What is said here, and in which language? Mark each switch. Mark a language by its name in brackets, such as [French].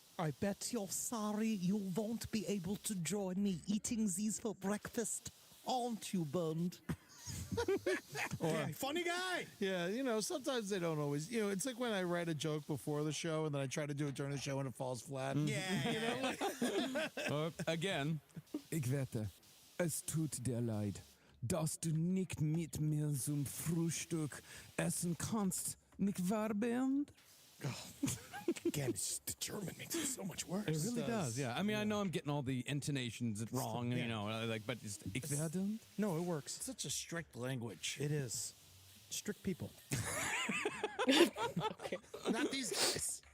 [English] I bet you're sorry you won't be able to join me eating these for breakfast, aren't you, Bernd? Funny guy. Yeah, sometimes they don't always. It's like when I write a joke before the show and then I try to do it during the show and it falls flat. Yeah. [German] Again, ich wette, es tut dir leid, dass du nicht mit mir zum Frühstück essen kannst, nicht wahr, Bernd? [English] Again, it's just, the German makes it so much worse. It really does, yeah. I mean, I know I'm getting all the intonations wrong, but it's [German] ich werde. [English] No, it works. Such a strict language. It is. Strict people. Not these guys.